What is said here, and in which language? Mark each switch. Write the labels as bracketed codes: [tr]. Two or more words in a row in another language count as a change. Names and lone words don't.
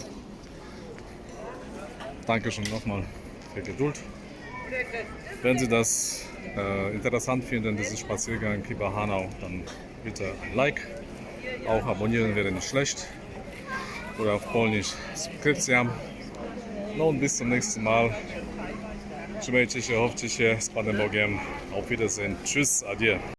[de] Dankeschön nochmal für Geduld. Wenn Sie das interessant finden, diesen Spaziergang über Hanau, dann bitte ein Like. Auch abonnieren wäre nicht schlecht. Oder auf Polnisch Subskrypcja. Und bis zum nächsten Mal. [pl] Trzymajcie się, chowcie się, z Panem Bogiem. [de] Auf Wiedersehen. Tschüss, adieu.